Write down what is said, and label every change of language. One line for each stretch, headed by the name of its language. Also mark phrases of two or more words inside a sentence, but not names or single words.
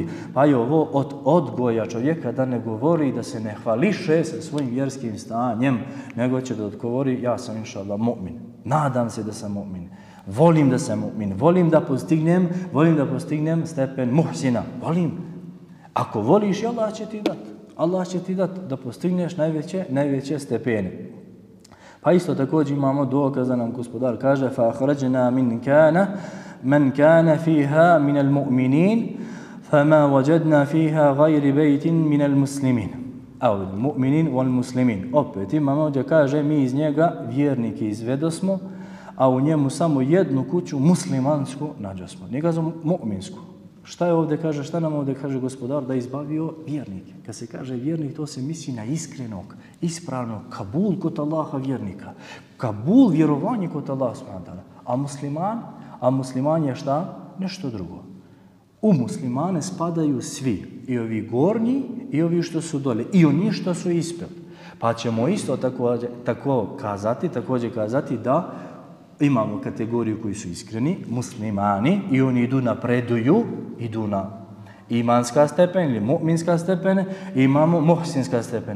Bosnian: Pa je ovo od odgoja čovjeka da ne govori, da se ne hvališe sa svojim vjerskim stanjem, nego će da odgovori ja sam inšallah mu'min, nadam se da sam mu'min. Volim da sam mu'min, volim da postignem stepen muhsina, volim. Ako voliš, Allah će ti dati da postigneš najveće stepene. Pa isto također imamo dokaz da nam gospodar kaže
Arabic: فَأَخْرَجْنَا مَنْ كَانَ فِيهَا مِنَ الْمُؤْمِنِينَ فَمَا وَجَدْنَا فِيهَا غَيْرِ بَيْتٍ مِنَ الْمُسْلِمِينَ أو المؤمنين والمسلمين.
Bosnian: Opet imamo gdje kaže mi iz njega vjernike izvedosmo, a u njemu samo jednu kuću muslimansku nađosmo. Nije kazao mu'minsku. Šta nam ovdje kaže gospodar? Da je izbavio vjernike. Kad se kaže vjernik, to se misli na iskrenog, ispravnog, kabul kod Allaha vjernika. Kabul vjerovanje kod Allaha
Arabic: سبحانه وتعالى.
Bosnian: A musliman je šta? Nešto drugo. U muslimane spadaju svi. I ovi gornji i ovi što su dole. I oni što su ispred. Pa ćemo isto također kazati da imamo kategoriju koji su iskreni, muslimani, i oni napreduju, idu na imanska stepena ili mu'minska stepena, i imamo muhsinska stepena.